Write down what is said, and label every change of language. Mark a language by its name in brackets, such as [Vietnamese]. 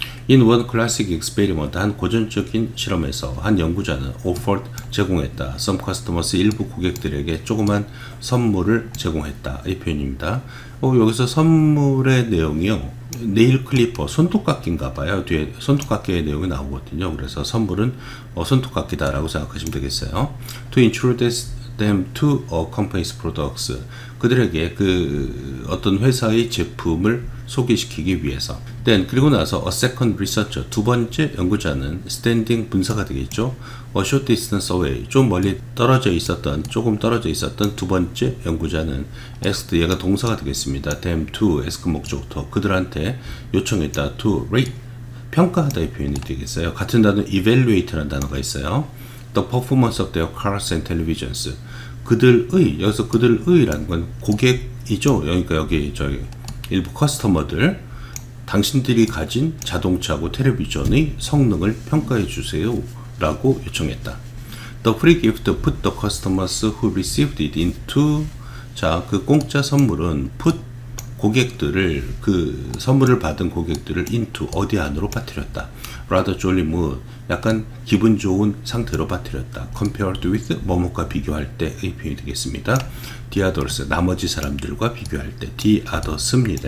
[English] In one classic experiment, [Korean] 한 고전적인 실험에서 한 연구자는 [English] offered [Korean] 제공했다. [English] Some customers [Korean] 일부 고객들에게 조그만 선물을 제공했다. 이 표현입니다. 여기서 선물의 내용이요. 네일 클리퍼, 손톱깎이인가 봐요. 뒤에 손톱깎이의 내용이 나오거든요. 그래서 선물은 손톱깎이다라고 생각하시면 되겠어요. [English] To introduce them to a company's products. [Korean] 그들에게 그 어떤 회사의 제품을 소개시키기 위해서. [English] Then [Korean] 그리고 나서 [English] a second researcher [Korean] 두 번째 연구자는 [English] standing [Korean] 분사가 되겠죠. [English] A short distance away [Korean] 좀 멀리 조금 떨어져 있었던 두 번째 연구자는 [English] asked [Korean] 얘가 동사가 되겠습니다. [English] them to ask [Korean] 목적부터 그들한테 요청했다. to rate 평가하다의 표현이 되겠어요. 같은 단어 evaluate라는 단어가 있어요. [English] The performance of their cars and televisions. [Korean] 여기서 그들의라는 건 고객이죠. 그러니까 여기 일부 커스터머들, 당신들이 가진 자동차하고 텔레비전의 성능을 평가해 주세요 라고 요청했다. [English] The free gift put the customers who received it into. [Korean] 자, 그 공짜 선물은 put 고객들을, 그 선물을 받은 고객들을 into 어디 안으로 빠뜨렸다. [English] rather jolly mood [Korean] 약간 기분 좋은 상태로 빠뜨렸다. [English] compared with [Korean] 뭐뭐과 비교할 때의 표현이 되겠습니다. [English] the others [Korean] 나머지 사람들과 비교할 때 the others입니다.